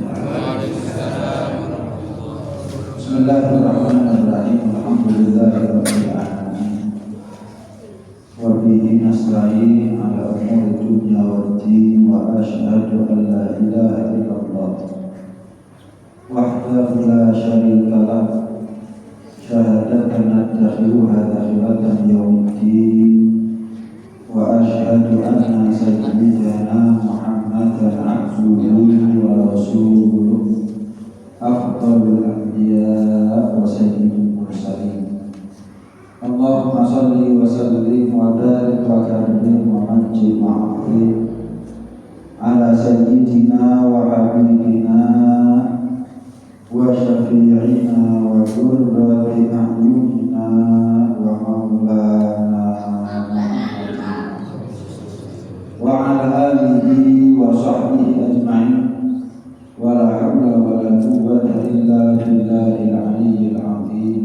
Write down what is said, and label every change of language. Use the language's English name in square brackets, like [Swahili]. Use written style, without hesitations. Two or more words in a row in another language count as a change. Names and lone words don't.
[Arabic] بسم الله الرحمن الرحيم. الحمد لله رب العالمين. وبه نستعين على أمور الدنيا والدين وأشهد أن لا إله إلا الله وحده لا شريك له شهادة ندخلها داخلة يوم الدين. وأشهد أن سيدنا محمدا عبده ورسوله أفضل الأنبياء وسيد المرسلين. اللهم صل وسلم وبارك وكرم ومجد وأفرم على سيدنا وحبيبنا وشفيعنا وقرة أعيننا ومولانا وعلى آله وصحبه أجمعين ولا حول ولا قوة إلا بالله العلي العظيم.